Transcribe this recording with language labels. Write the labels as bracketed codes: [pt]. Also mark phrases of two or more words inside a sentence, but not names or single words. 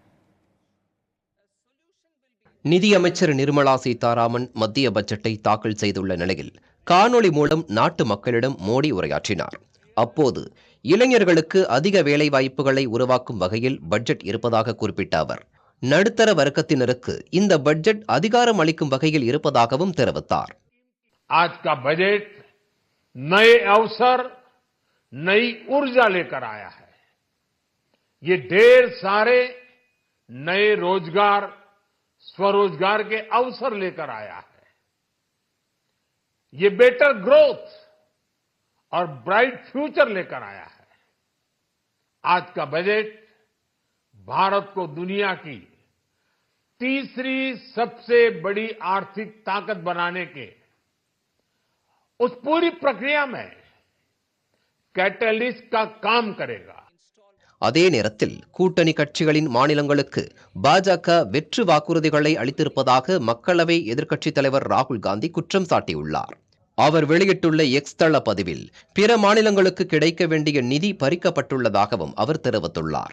[ta] நிதியமைச்சர் நிர்மலா சீதாராமன் மத்திய பட்ஜெட்டை தாக்கல் செய்துள்ள நிலையில் காணொளி மூலம் நாட்டு மக்களிடம் மோடி உரையாற்றினார். அப்போது இளைஞர்களுக்கு அதிக வேலைவாய்ப்புகளை உருவாக்கும் வகையில் பட்ஜெட் இருப்பதாக குறிப்பிட்ட அவர், நடுத்தர வர்க்கத்தினருக்கு இந்த பட்ஜெட் அதிகாரம் அளிக்கும் வகையில் இருப்பதாகவும் தெரிவித்தார். [hi] आज का बजट नए अवसर, नई ऊर्जा लेकर आया है. ये ढेर सारे नए रोजगार, स्वरोजगार के अवसर लेकर आया है. ये [en] better growth [hi] और [en] bright future [hi] लेकर आया है. आज का बजट भारत को दुनिया की तीसरी सबसे बड़ी आर्थिक ताकत बनाने के उस पूरी प्रक्रिया में कैटलिस्ट का काम करेगा. [ta] அதே நேரத்தில் கூட்டணி கட்சிகளின் மாநிலங்களுக்கு பாஜக வெற்று வாக்குறுதிகளை அளித்திருப்பதாக மக்களவை எதிர்க்கட்சித் தலைவர் ராகுல் காந்தி குற்றம் சாட்டியுள்ளார். அவர் வெளியிட்டுள்ள எக்ஸ் தள பதிவில் பிற மாநிலங்களுக்கு கிடைக்க வேண்டிய நிதி பறிக்கப்பட்டுள்ளதாகவும் அவர் தெரிவித்துள்ளார்.